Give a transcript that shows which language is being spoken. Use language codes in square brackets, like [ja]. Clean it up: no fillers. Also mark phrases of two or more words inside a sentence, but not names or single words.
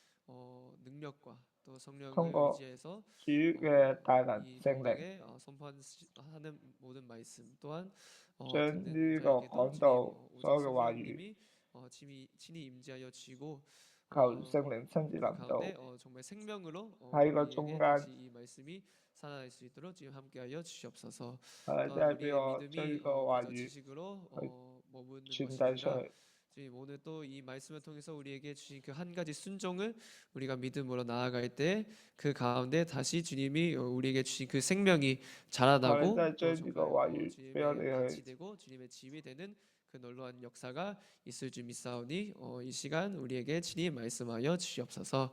[yue] 通過主嘅大能聖靈，將呢個講道所有嘅話語，求聖靈親自臨到喺個中間，真係俾我將呢個話語去傳遞出去。 [ko] 주님 오늘 또 이 말씀을 통해서 우리에게 주신 그 한 가지 순종을 우리가 믿음으로 나아갈 때 그 가운데 다시 주님이 우리에게 주신 그 생명이 자라나고 같이 되고 주님의 집이 되는 그 놀라운 역사가 있을 줄 믿사오니 이 시간 우리에게 친히 말씀하여 주시옵소서.